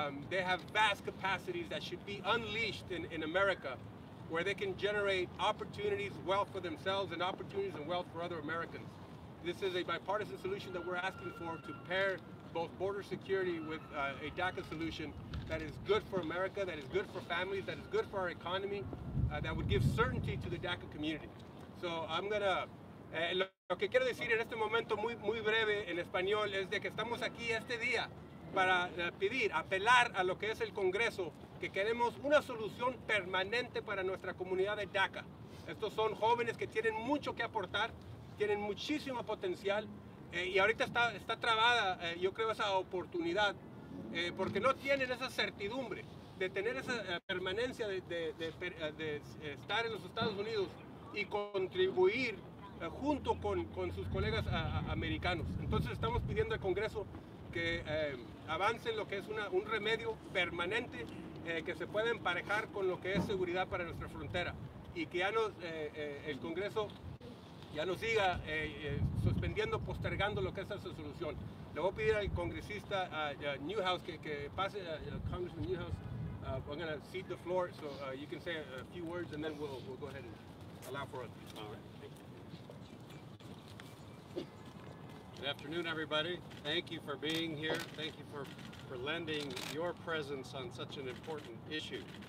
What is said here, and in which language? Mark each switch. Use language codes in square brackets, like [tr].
[en] They have vast capacities that should be unleashed in America, where they can generate opportunities, wealth for themselves, and opportunities and wealth for other Americans. This is a bipartisan solution that we're asking for to pair both border security with a DACA solution that is good for America, that is good for families, that is good for our economy, that would give certainty to the DACA community. So I'm gonna, [es] lo que quiero decir en este momento muy breve en español es de que estamos aquí este día para pedir, apelar a lo que es el Congreso, que queremos una solución permanente para nuestra comunidad de DACA. Estos son jóvenes que tienen mucho que aportar, tienen muchísimo potencial, y ahorita está trabada, yo creo, esa oportunidad, porque no tienen esa certidumbre de tener esa permanencia de estar en los Estados Unidos y contribuir junto con sus colegas americanos. Entonces estamos pidiendo al Congreso que avance en lo que es un remedio permanente que se pueda emparejar con lo que es seguridad para nuestra frontera, y que ya el Congreso ya no siga suspendiendo, postergando lo que es esa solución. Le voy a pedir al congresista Newhouse que pase, Congressman Newhouse. [en] I'm going to cede the floor so you can say a few words, and then we'll go ahead and allow for it. All right. Good afternoon, everybody. Thank you for being here. Thank you for lending your presence on such an important issue.